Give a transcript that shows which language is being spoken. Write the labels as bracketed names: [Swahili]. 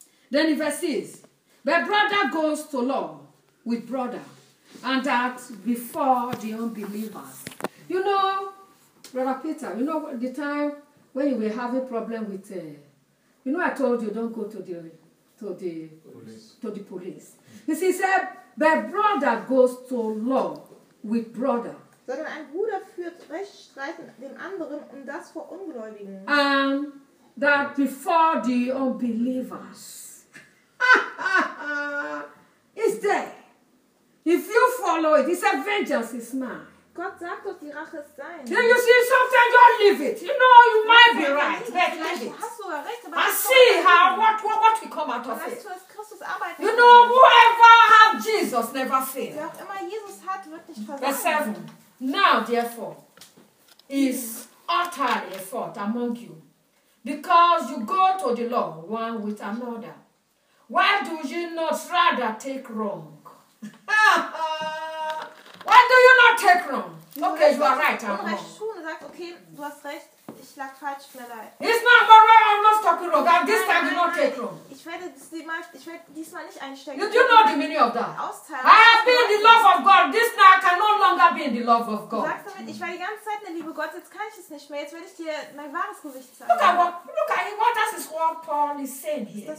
[English] Then in verse 6, where brother goes to law with brother, and that before the unbelievers. You know, Brother Peter, you know the time when you were having a problem with, you know I told you, don't go to the police. You see, he said, my brother goes to law with brother. [German] Sondern ein Bruder führt Rechtsstreit mit dem anderen und das vor Ungläubigen. [English] And that before the unbelievers. It's there. If you follow it, he said, vengeance is mine. [German] Gott sagt doch, die Rache ist sein. [English] Then you see, sometimes you don't leave it. You know, you might be right, but leave it. And see how, what will come out of it. You know, whoever had Jesus never failed. [German] Wer auch immer Jesus hat, wird nicht versagen. [English] Verse 7. Now, therefore, is utterly a fault among you, because you go to the law one with another. Why do you not rather take wrong? Why do you not take wrong? Okay, you are right. I'm wrong. It's not wrong. I'm not talking wrong. And this time, you not take wrong. You do know the meaning of that. I have been the love of God. This now I can no longer be in the love of God. [German] Ich war die ganze Zeit in der Liebe Gottes. Jetzt kann ich es nicht mehr. Jetzt werde ich dir mein wahres Gesicht zeigen. [English] Look at what Paul is saying here.